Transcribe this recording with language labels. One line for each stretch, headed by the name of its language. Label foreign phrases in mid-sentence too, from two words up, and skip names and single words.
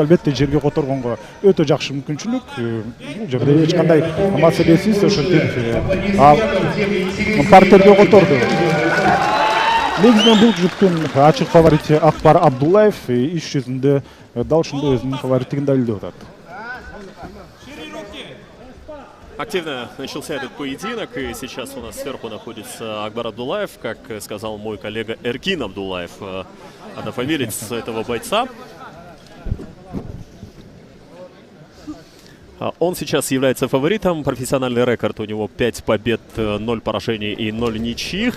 Kyrgyz: Албетте жерге которгонго өтө жакшы мүмкүнчүлүк. Бул жерде эч кандай маселесиз ошентип ал партерге которду. Негизинен бул жуптун ачык фаворити Акбар Абдуллаев иш жүзүндө дал ушундай өзүнүн фавориттигин далилдеп атат.
Russian: Активно начался этот поединок, и сейчас у нас сверху находится Акбар Абдуллаев, как сказал мой коллега Эркин Абдуллаев, однофамилец этого бойца. Он сейчас является фаворитом, профессиональный рекорд у него 5 побед, 0 поражений и 0 ничьих.